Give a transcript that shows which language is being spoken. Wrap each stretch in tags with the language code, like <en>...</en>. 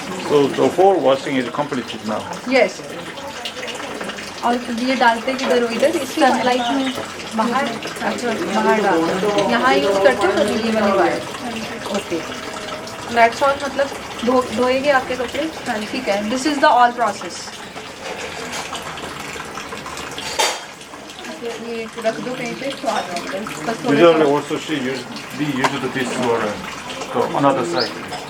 <en>So the whole washing is completed now.</en> <hi>Yes और ये डालते किधर हो इधर इस सनलाइट में बाहर अच्छा बाहर डालते हो यहाँ यूज करते हो तो ये वाली वायर</hi> <en>okay that's all</en> <hi>मतलब धोएंगे आपके कपड़े हाँ ठीक है</hi> <en>this is the all process</en> <hi>ये रख दो कहीं पे तो आ जाओ बस थोड़ा</hi> <en>Usually also she used this for another side.</en>